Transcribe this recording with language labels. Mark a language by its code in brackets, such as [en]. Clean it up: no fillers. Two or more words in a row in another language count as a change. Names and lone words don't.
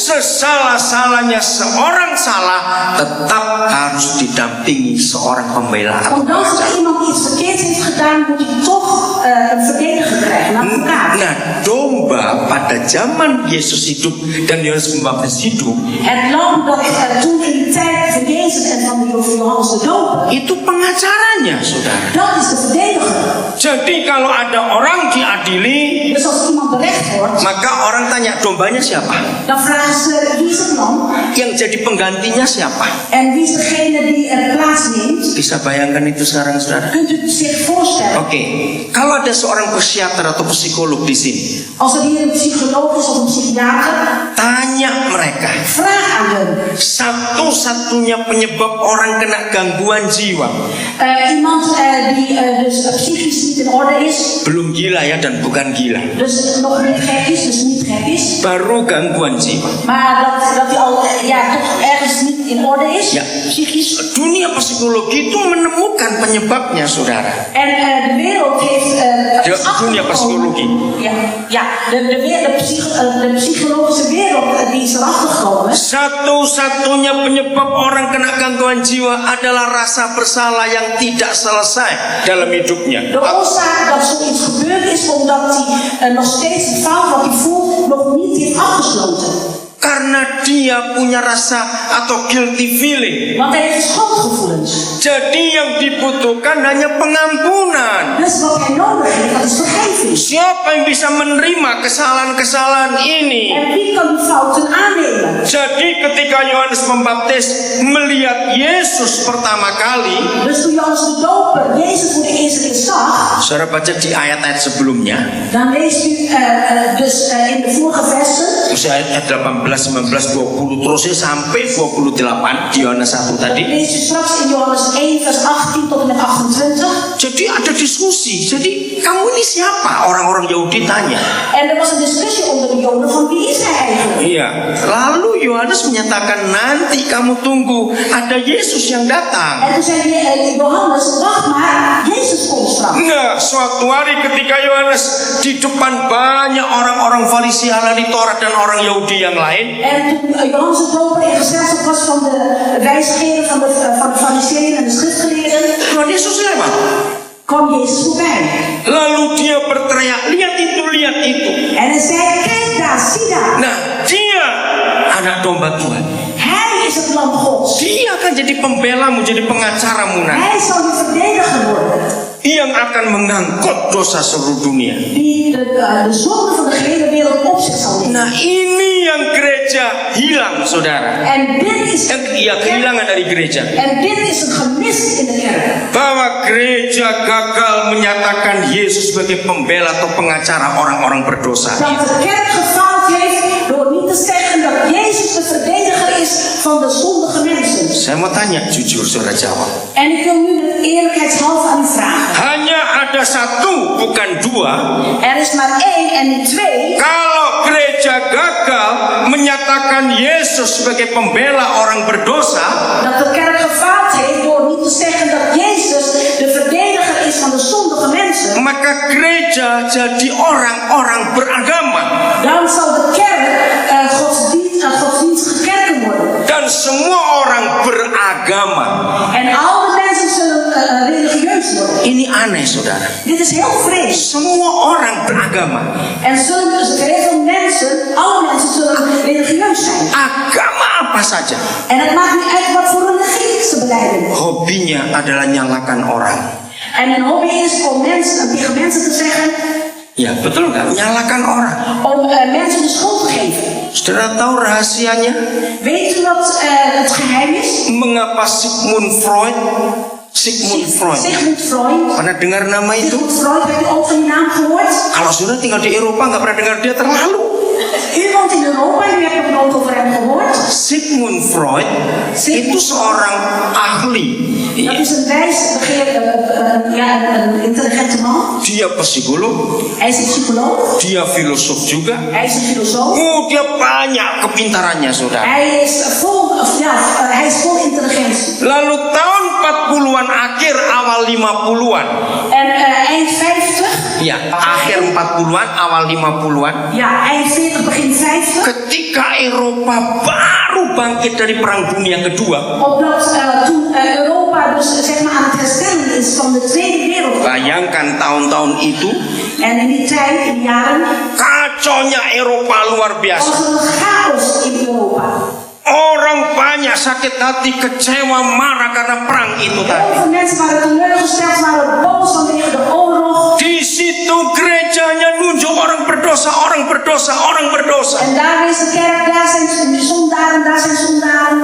[id] Sesalah-salahnya seorang salah, tetap harus didampingi seorang pembela atau [nl] Ondanks [id] pengacara. [nl] dat iemand iets verkeerds heeft gedaan, moet hij toch een verdediger krijgen, een advocaat. [id] Nah, domba pada zaman Yesus hidup dan Yohanes Pembaptis hidup, [nl] Het lam dat toen in die tijd van Jezus en van Johannes de Doper, [id] itu pengacaranya, saudara. [nl] dat is de verdediger. [id] Jadi kalau ada orang diadili, [nl] Dus als iemand berecht wordt, [id] maka orang tanya dombanya siapa? [nl] dan vragen ze wie is is het lam? [id] Yang jadi penggantinya siapa? [nl] En wie is degene die er plaatsneemt? [id] Bisa bayangkan itu sekarang, saudara? [nl] Kunt u het zich voorstellen? [id] Oke, kalau ada seorang psikiater atau psikolog di sini, [nl] Als er hier een psycholoog is of een psychiater, [id] tanya mereka, [nl] vraag aan hen. [id] satu-satunya penyebab orang kena gangguan jiwa, [nl] Iemand die dus psychisch niet in orde is, [id] belum gila ya dan bukan gila, [nl] dus nog niet gek is, dus niet gek is, [id] baru gangguan jiwa. [nl] maar dat hij al toch ergens niet in orde is, [id] Ya, [nl] psychisch. [id] dunia psikologi itu menemukan penyebabnya, saudara. [nl] En de wereld heeft [id] Dunia psikologi. [nl] de psychologische wereld die is erachter gekomen. [id] Satu-satunya penyebab orang kena gangguan jiwa adalah rasa bersalah yang tidak selesai dalam hidupnya. [nl] De oorzaak dat zoiets gebeurd is omdat hij nog steeds het fout wat hij voelt nog niet heeft afgesloten. [id] Karena dia punya rasa atau [en] guilty feeling. [nl] Want hij heeft schuldgevoelens. [id] Jadi yang dibutuhkan hanya pengampunan. [nl] Dus wat hij nodig heeft, dat is vergeving. [id] Siapa yang bisa menerima kesalahan-kesalahan ini? [nl] En wie kan die fouten aannemen? [id] Jadi ketika Yohanes Pembaptis melihat Yesus pertama kali, [nl] Dus toen Johannes de Doper Jezus voor de eerste keer zag, [id] saudara baca di ayat-ayat sebelumnya, [nl] dan leest u in de vorige versen, [id] ayat 18, 19, 20 terusnya sampai 28 di Yohanes 1 tadi. [nl] leest u straks in Johannes 1 vers 18 tot en met 28. [id] Jadi ada diskusi. Jadi kamu ini siapa? Orang-orang Yahudi tanya. [nl] En er was een discussie onder de Joden van wie is hij eigenlijk? [id] Iya. Lalu Yohanes menyatakan nanti kamu tunggu ada Yesus yang datang. [nl] En toen zei Johannes, wacht maar, Jezus komt straks. [id] Nah, suatu hari ketika Yohanes di depan banyak orang-orang Farisi, ahli Taurat dan orang Yahudi yang lain. [nl] En toen Johannes de Doper in gezelschap was van de wijsgeren, van de fariseeën en de schriftgeleerden, [id] Tuhan Yesus lewat. [nl] kwam Jezus voorbij. [id] Lalu dia berteriak, lihat itu, lihat itu. [nl] En hij zei, kijk daar, zie daar. [id] Nah, dia anak domba Tuhan. [nl] Hij is het lam Gods. [id] Dia akan jadi pembelamu, jadi pengacaramu nanti. [nl] Hij zal je verdediger worden. [id] Yang akan mengangkut dosa seluruh dunia. [nl] Die de zonde van de gehele wereld op zich zal nemen. [id] Nah, ini yang gereja hilang, saudara. [nl] En dit is [id] kehilangan dari gereja. [nl] En dit is een gemis in de kerk. [id] Bahwa gereja gagal menyatakan Yesus sebagai pembela atau pengacara orang-orang berdosa. [nl] Dat de kerk gefaald heeft door niet te zeggen dat Jezus de verdediger is van de zondige mensen. [id] Saya mau tanya jujur, saudara jawab. [nl] En ik wil nu met eerlijkheidshalve aan u vragen. [id] Hanya ada satu, bukan dua. [nl] Er is maar één en niet twee. [id] Kalau gereja gagal menyatakan Yesus sebagai pembela orang berdosa, [nl] Dat de kerk gefaald heeft door niet te zeggen dat Jezus de verdediger is van de zondige mensen. [id] maka gereja jadi orang-orang beragama. [nl] Dan zal de kerk godsdienstige kerken worden. [id] Dan semua orang beragama. [nl] En alle mensen zullen religieus worden. [id] Ini aneh, saudara. [nl] Dit is heel vreemd. [id] Semua orang beragama. [nl] En zullen dus heel veel mensen, alle mensen zullen religieus zijn. [id] Agama apa saja. [nl] En het maakt niet uit wat voor religie ze beleiden. [id] Hobinya adalah nyalakan orang. [nl] En een hobby is om tegen mensen te zeggen, [id] Ya, betul nggak? Nyalakan orang. [nl] om mensen de schuld te geven. [id] Saudara tahu rahasianya? [nl] Weet u wat het geheim is? [id] Mengapa Sigmund Freud? Sigmund Freud. Pernah dengar nama itu? [nl] Sigmund Freud, heb je ook van die naam gehoord? [id] Kalau saudara tinggal di Eropa nggak pernah dengar dia terlalu. [nl] U woont in Europa en u hebt nog nooit over hem gehoord. [id] Sigmund Freud itu seorang ahli. [nl] Dat is een een intelligente man. [id] Dia psikolog. [nl] Hij is een psycholoog. [id] Dia filosof juga. [nl] Hij is een filosoof. [id] Dia banyak kepintarannya, saudara. [nl] Hij is vol intelligentie. [id] Lalu tahun 40-an akhir awal 50-an. [nl] En eind 50. [id] Ya, akhir 40-an awal 50-an. [nl] Ja, eind 40 begin 50. [id] Ketika Eropa baru bangkit dari Perang Dunia Kedua. [nl] Omdat toen Europa dus zeg maar aan het herstellen is van de Tweede Wereldoorlog. [id] Bayangkan tahun-tahun itu. [nl] En in die tijd, in die jaren, [id] kacaunya Eropa luar biasa. [nl] was er een chaos in Europa. [id] Orang banyak sakit hati, kecewa, marah karena perang itu tadi. [nl] Heel veel mensen waren teleurgesteld, waren boos vanwege de oorlog. [id] Di situ gerejanya nunjuk orang berdosa, orang berdosa, orang berdosa. [nl] En daar is de kerk, daar zijn zondaren, daar zijn zondaren.